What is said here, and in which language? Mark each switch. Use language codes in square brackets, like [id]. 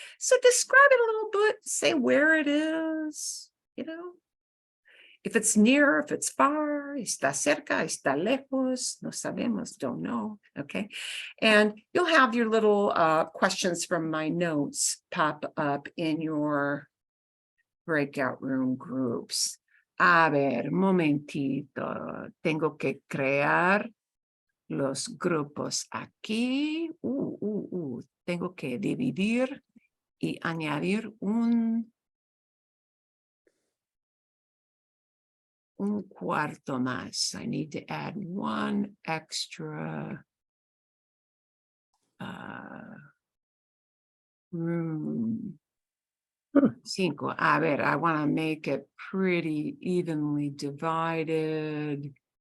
[en] So describe it a little bit, say where it is, you know, if it's near, if it's far, [es] está cerca, está lejos, no sabemos, [en] don't know, okay? And you'll have your little questions from my notes pop up in your breakout room groups. [es] A ver, momentito, tengo que crear los grupos aquí. Tengo que dividir y añadir un cuarto más. [en] I need to add one extra room. 5. A ver, I want to make it pretty evenly divided.